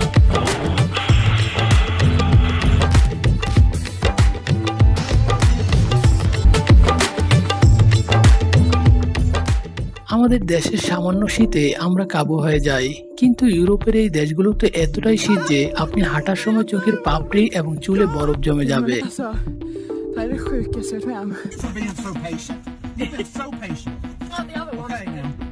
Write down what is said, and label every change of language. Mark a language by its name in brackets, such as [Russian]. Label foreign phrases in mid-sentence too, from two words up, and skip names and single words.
[Bangla] আমাদের দেশের সামান্য শীতে আমরা কাবু হয়ে যাই, কিন্তু ইউরোপের এই দেশগুলোতে এতটাই শীত যে আপনি হাঁটার সময় চোখের পাপড়ি এবং চুলে বরফ জমে যাবে। [Swedish] Det är det sjukaste jag varit med om. [English] For being so patient. You've been so patient. Not the other one. Okay, now.